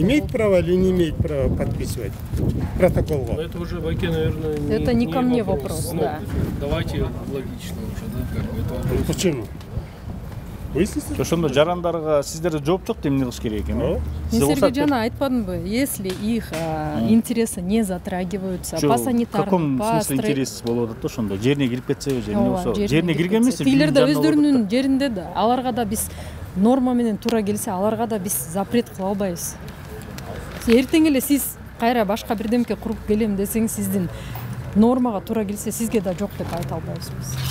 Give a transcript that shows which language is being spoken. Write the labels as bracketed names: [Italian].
[Russian] Имеет право или не имеет права подписывать протокол? Это уже, Байке, наверное, это не ко мне вопрос, да. Давайте логично уже, да, как бы это вопрос. Почему? Выясните? [Kyrgyz] Ошондо жарандарга сиздерде жооп жок деп эмне кылыш керек экен? Мен силерге жана айтпадымбы, [Russian] если их интересы не затрагиваются по санитарным, по [Kyrgyz] смысле интерес болуп атат ошондо? Жерине кирип кетсеби же эмне болсо? Жерине кирген эмес. Тилер да өздөрүнүн жеринде да. Аларга да биз норма менен туура келсе, аларга да биз запрет кыла албайбыз. Эртең эле сиз кайра башка бирдемке куруп келем десең, сиздин нормага туура келсе, сизге да жок деп айта албайбыз биз.